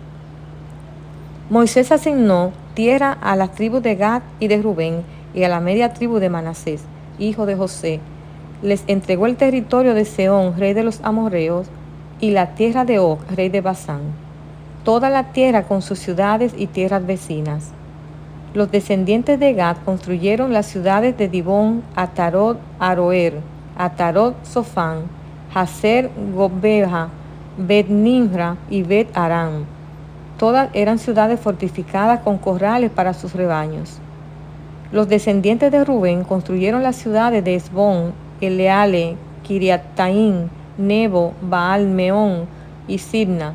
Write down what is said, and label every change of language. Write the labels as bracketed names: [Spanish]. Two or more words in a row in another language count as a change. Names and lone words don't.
[Spanish] Moisés asignó tierra a las tribus de Gad y de Rubén y a la media tribu de Manasés, hijo de José. Les entregó el territorio de Sehón, rey de los amorreos, y la tierra de Og, rey de Basán, toda la tierra con sus ciudades y tierras vecinas. Los descendientes de Gad construyeron las ciudades de Dibón, Atarot, Aroer, Atarot, Sofán, Hazer, Gobeja, Bet-Nimra y Bet-Aram. Todas eran ciudades fortificadas con corrales para sus rebaños. Los descendientes de Rubén construyeron las ciudades de Esbón, Eleale, Kiriataim, Nebo, Baal-Meón y Sibna.